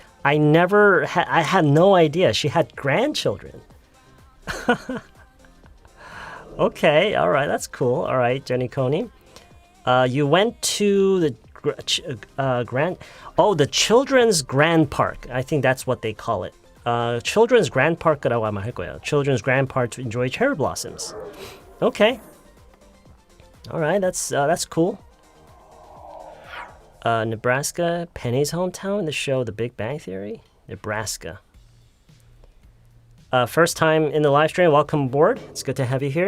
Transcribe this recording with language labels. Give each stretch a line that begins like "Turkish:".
English: I had no idea she had grandchildren. Okay, all right, that's cool. All right, Jenny Coney. You went to the the Children's Grand Park. I think that's what they call it.
Korean: Children's Grand Park이라고 아마 할 거예요.
English: Children's Grand Park to enjoy cherry blossoms. Okay. All right, that's cool. Nebraska, Penny's hometown in the show The Big Bang Theory. Nebraska. First time in the live stream. Welcome aboard. It's good to have you here.